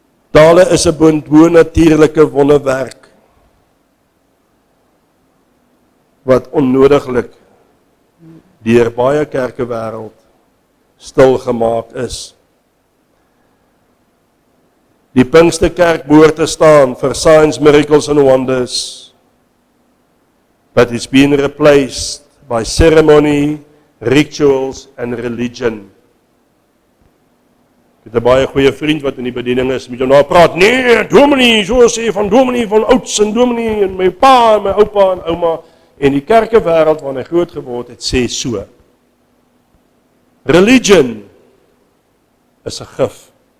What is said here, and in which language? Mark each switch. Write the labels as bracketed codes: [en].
[af] Tale is 'n bonatuurlike wonderwerk wat onnodiglik deur baie kerke wêreld stil gemaak is. Die Pinksterkerk behoort te staan vir [en] signs, miracles and wonders, but it's been replaced by ceremony, rituals and religion. [af] Ek het 'n baie goeie vriend wat in die bediening is, met hom nou praat, nee, dominee, so sê van dominee van ouds en dominee en my pa en my oupa en ouma, en die kerke wêreld waarin hy groot geword het, sê so. Religion is 'n gif.